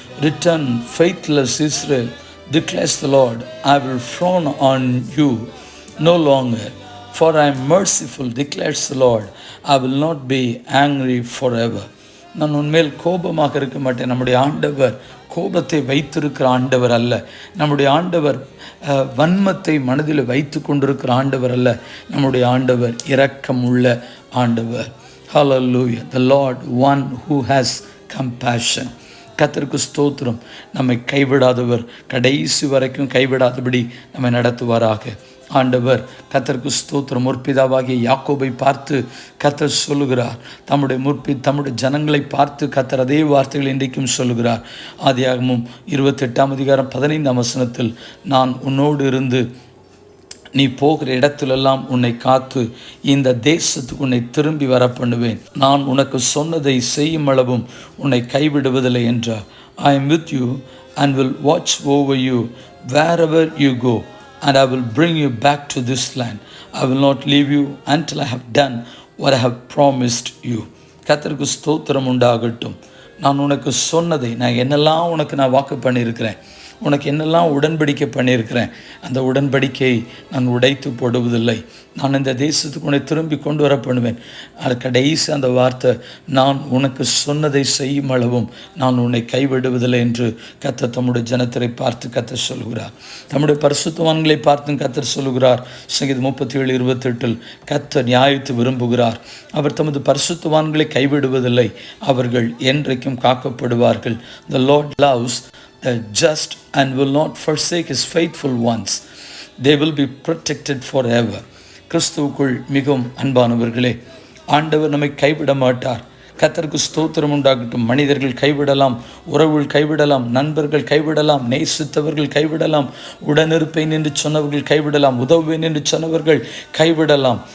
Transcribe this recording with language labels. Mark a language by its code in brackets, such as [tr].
[en] Return, faithless Israel, declares the Lord, I will frown on you no longer, for I am merciful, declares the Lord, I will not be angry forever. [ta] நான் உன்மேல் கோபமாக இருக்க மாட்டேன். நம்முடைய ஆண்டவர் கோபத்தை வைத்திருக்கிற ஆண்டவர் அல்ல. நம்முடைய ஆண்டவர் வன்மத்தை மனதில் வைத்து கொண்டிருக்கிற ஆண்டவர் அல்ல. நம்முடைய ஆண்டவர் இரக்கம் உள்ள ஆண்டவர். [en] Hallelujah. The Lord, one who has compassion. [ta] கர்த்தருக்கு ஸ்தோத்திரம். நம்மை கைவிடாதவர், கடைசி வரைக்கும் கைவிடாதபடி நம்மை நடத்துவாராக. ஆண்டவர் கர்த்தருக்கு ஸ்தோத்திரம். முற்பிதாவாகிய யாக்கோபை பார்த்து கர்த்தர் சொல்லுகிறார், தம்முடைய ஜனங்களை பார்த்து கர்த்தர் அதே வார்த்தைகள் இன்றைக்கும் சொல்லுகிறார். ஆதியாகமம் 28:15 நான் உன்னோடு இருந்து நீ போகிற இடத்திலெல்லாம் உன்னை காத்து இந்த தேசத்துக்கு உன்னை திரும்பி வர பண்ணுவேன். நான் உனக்கு சொன்னதை செய்யும் அளவும் உன்னை கைவிடுவதில்லை என்றார். [en] I am with you and will watch over you wherever you go, and I will bring you back to this land. I will not leave you until I have done what I have promised you. [ta] கர்த்தருக்கு ஸ்தோத்திரம் உண்டாகட்டும். நான் உனக்கு சொன்னதை, நான் என்னெல்லாம் உனக்கு நான் வாக்கு பண்ணியிருக்கிறேன், உனக்கு என்னெல்லாம் உடன்படிக்கை பண்ணியிருக்கிறேன், அந்த உடன்படிக்கையை நான் உடைத்து போடுவதில்லை. நான் இந்த தேசத்துக்கு உன்னை திரும்பி கொண்டு வர பண்ணுவேன். அது கடைசி அந்த வார்த்தை, நான் உனக்கு சொன்னதை செய்யும் அளவும் நான் உன்னை கைவிடுவதில்லை என்று கர்த்தர் தம்முடைய ஜனத்தரை பார்த்து கர்த்தர் சொல்கிறார். தம்முடைய பரிசுத்தவான்களை பார்த்தும் கர்த்தர் சொல்கிறார். சங்கீதம் 37:28 கர்த்தர் நியாயத்தை விரும்புகிறார். அவர் தமது பரிசுத்தவான்களை கைவிடுவதில்லை, அவர்கள் என்றைக்கும் காக்கப்படுவார்கள். [en] The Lord loves the just and will not forsake his faithful ones. They will be protected forever. [ta] கிறிஸ்துவுக்குள் மிகவும் அன்பானவர்களே, ஆண்டவர் நம்மை கைவிட மாட்டார். கர்த்தருக்கு ஸ்தோத்திரம் உண்டாகட்டும். மனிதர்கள் கைவிடலாம், உறவுகள் கைவிடலாம், நண்பர்கள் கைவிடலாம், நேசித்தவர்கள் கைவிடலாம், உடனிருப்பேன் என்று சொன்னவர்கள் கைவிடலாம், உதவுவேன் என்று சொன்னவர்கள் கைவிடலாம்.